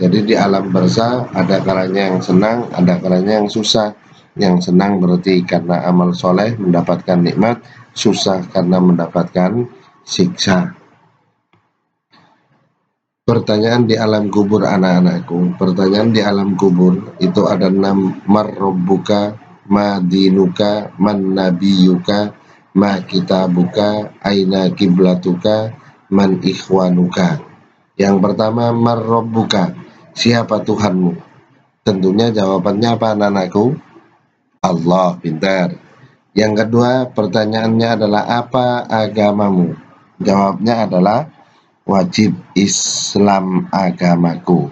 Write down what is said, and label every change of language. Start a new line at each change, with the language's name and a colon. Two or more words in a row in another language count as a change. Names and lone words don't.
Indonesian: Jadi di alam barzakh ada kalanya yang senang, ada kalanya yang susah. Yang senang berarti karena amal soleh mendapatkan nikmat, susah karena mendapatkan siksa. Pertanyaan di alam kubur, anak-anakku. Pertanyaan di alam kubur itu ada 6.
Arabic: ما ربك، ما دينك، من نبيك، ما كتابك، أين قبلتك، من إخوانك.
Indonesian: Yang pertama, marrabbuka. Siapa Tuhanmu? Tentunya jawabannya apa anak-anakku? Allah, pintar. Yang kedua pertanyaannya adalah apa agamamu? Jawabnya adalah wajib Islam agamaku.